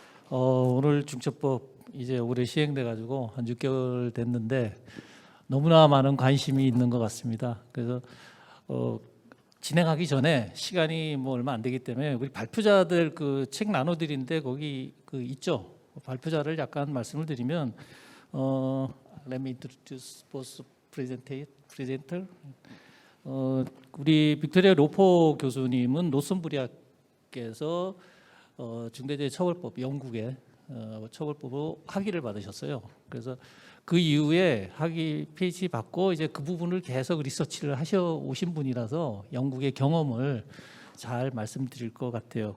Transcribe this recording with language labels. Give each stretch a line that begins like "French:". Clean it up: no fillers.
Korean: 오늘 중처법 이제 올해 시행돼 가지고 한 6개월 됐는데 너무나 많은 관심이 있는 것 같습니다. 그래서 진행하기 전에 시간이 뭐 얼마 안 되기 때문에 우리 발표자들 그 책 나눠드린데 거기 그 있죠. 발표자를 약간 말씀을 드리면
English: Let me introduce both presenter.
Korean: 우리 빅토리아 로퍼 교수님은 노슨부리학께서 중대재해처벌법 영국의 처벌법으로 학위를 받으셨어요. 그래서 그 이후에 학위 PhD 받고 이제 그 부분을 계속 리서치를 하셔 오신 분이라서 영국의 경험을 잘 말씀드릴 것 같아요.